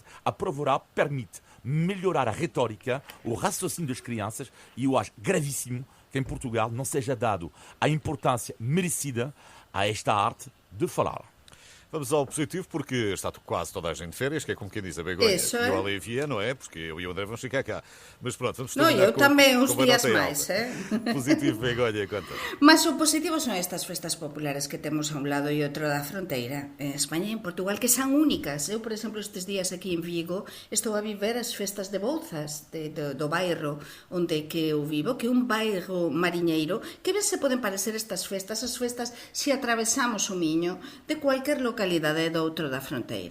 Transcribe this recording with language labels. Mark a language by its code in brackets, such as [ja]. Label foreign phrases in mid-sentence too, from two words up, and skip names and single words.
[pt] A prova oral permite melhorar a retórica, o raciocínio das crianças, e eu acho gravíssimo que em Portugal não seja dado a importância merecida a esta arte de falar. Vamos ao positivo, porque está quase toda a gente de férias, que é como quem diz a Begonha e o Olivia, não é? Porque eu e o André vamos ficar cá. Mas pronto, vamos terminar. Não, eu também, uns dias mais. Positivo, Begonha, conta. [gl] Mas o positivo son estas festas populares que temos a un lado e outro da fronteira, en España e en Portugal, que son únicas. Eu, por exemplo, estes días aquí en Vigo, estou a viver as festas de Bouzas, do bairro onde que eu vivo, que é un bairro mariñeiro, que ben se poden parecer estas festas, as festas se atravesamos o Miño de cualquier localidade do outro da fronteira.